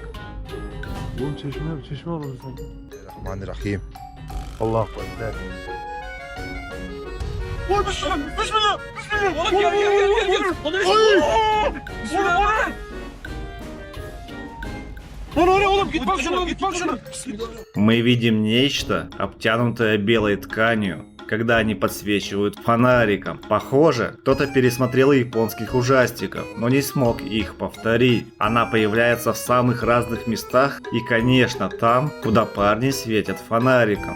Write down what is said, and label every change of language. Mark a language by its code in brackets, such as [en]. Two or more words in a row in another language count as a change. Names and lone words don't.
[tr] Oğlum çeşme var orada sanki. [ar] الرحمن الرحيم. الله أكبر. [tr] Bismillah. Oğlum gel. Bismillah. Oğlum git bak şuna. [ru] Мы видим нечто, обтянутое белой тканью, когда они подсвечивают фонариком. Похоже, кто-то пересмотрел японских ужастиков, но не смог их повторить. Она появляется в самых разных местах и, конечно, там, куда парни светят фонариком.